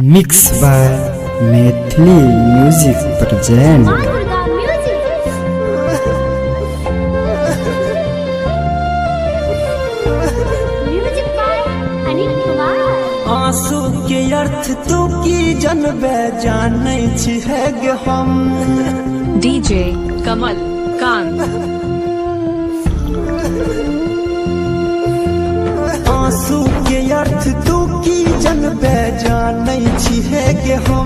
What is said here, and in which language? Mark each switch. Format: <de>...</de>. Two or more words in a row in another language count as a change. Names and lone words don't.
<en>Mix by Maithili Music present.</en> <mai>आंसू के अर्थ तू की जनबे जानै छी है गे हम। डीजे कमल कांत आंसू के अर्थ तू की जनबे जानै छी है गे हम।</mai>